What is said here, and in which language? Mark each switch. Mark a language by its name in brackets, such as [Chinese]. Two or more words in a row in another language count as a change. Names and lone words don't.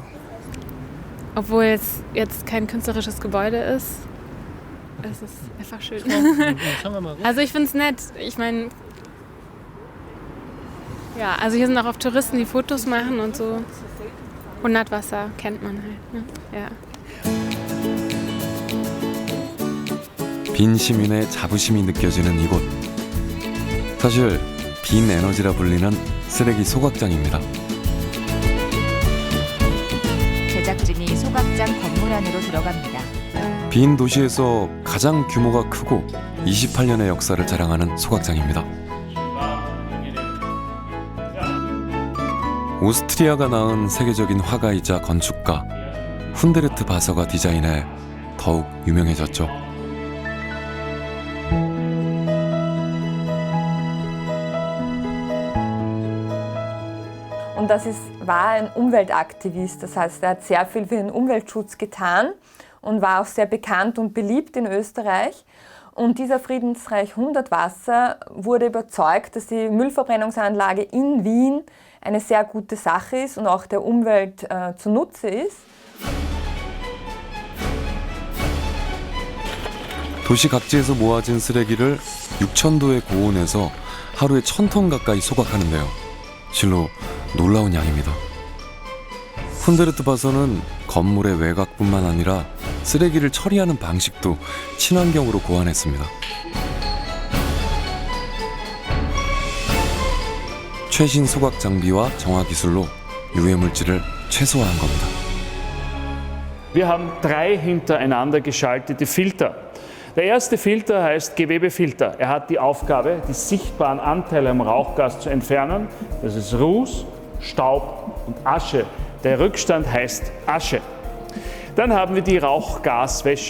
[German] Obwohl es jetzt kein künstlerisches Gebäude ist, es ist einfach schön. Also ich finde es nett. Ich meine, ja, also hier sind auch oft Touristen, die Fotos machen und so. Hundertwasser kennt man halt. Ne? Ja. [Korean] 빈 시민의 자부심이 느껴지는 이곳. 사실 빈 에너지라 불리는 쓰레기 소각장입니다. 제작진이 소각장 건물 안으로 들어갑니다. 빈 도시에서 가장 규모가 크고 28년의 역사를 자랑하는 소각장입니다. 오스트리아가 낳은 세계적인 화가이자 건축가 훈데르트 바서가 디자인해 더욱 유명해졌죠. [German] Und war ein Umweltaktivist, das heißt, er hat sehr viel für den Umweltschutz getan und war auch sehr bekannt und beliebt in Österreich. Und dieser Friedensreich 100 Wasser wurde überzeugt, dass die Müllverbrennungsanlage in Wien eine sehr gute Sache ist und auch der Umwelt zunutze ist. [Korean] 도시 각지에서 모아진 쓰레기를 6,000도의 고온에서 하루에 1,000톤 가까이 소각하는데요. 실로 놀라운 양입니다. 훈데르트바서는 건물의 외곽뿐만 아니라 쓰레기를 처리하는 방식도 친환경으로 고안했습니다. 최신 소각 장비와 정화 기술로 유해 물질을 최소화한 겁니다. [German] Wir haben 3 hintereinander geschaltete Filter. Der erste Filter heißt Gewebefilter. Er hat die Aufgabe, die sichtbaren Anteile am Rauchgas zu entfernen. Das ist Ruß, Staub und Asche. Der Rückstand heißt Asche. Dann haben wir die Rauchgaswäsche.